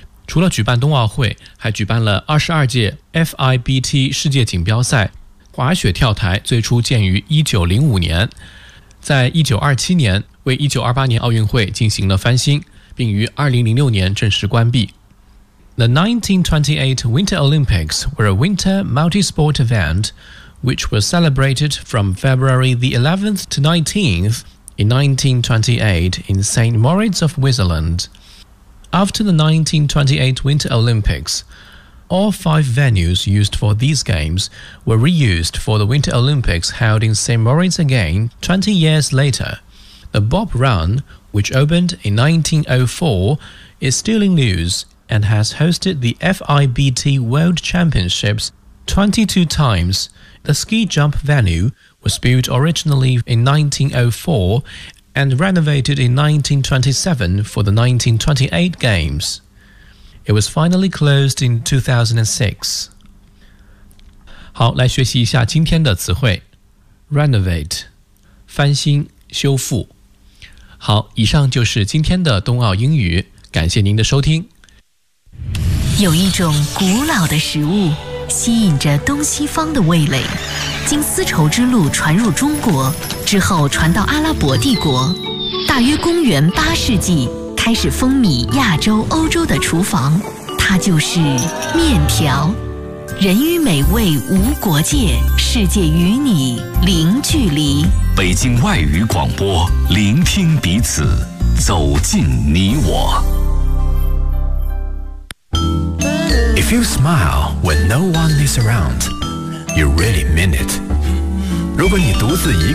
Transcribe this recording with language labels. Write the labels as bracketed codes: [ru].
[zh] 除了举办冬奥会，还举办了22届 FIBT 世界锦标赛。滑雪跳台最初建于1905年，在1927年为1928年奥运会进行了翻新，并于2006年正式关闭。 [en] The 1928 Winter Olympics were a winter multi-sport event which was celebrated from February the 11th to 19th in 1928 in St. Moritz of Switzerland. After the 1928 Winter Olympics, all 5 venues used for these games were reused for the Winter Olympics held in St. Moritz again 20 years later. The Bob Run, which opened in 1904, is still in use. And has hosted the FIBT World Championships 22 times. The ski jump venue was built originally in 1904 and renovated in 1927 for the 1928 Games. It was finally closed in 2006. [zh] 好，来学习一下今天的词汇。 Renovate, 翻新、修复。好，以上就是今天的冬奥英语，感谢您的收听。有一种古老的食物吸引着东西方的味蕾，经丝绸之路传入中国之后传到阿拉伯帝国，大约公元8世纪开始风靡亚洲欧洲的厨房，它就是面条。人与美味无国界，世界与你零距离。北京外语广播，聆听彼此，走进你我。 [en] If you smile when no one is around, you really mean it. [zh] 如果你独自一个人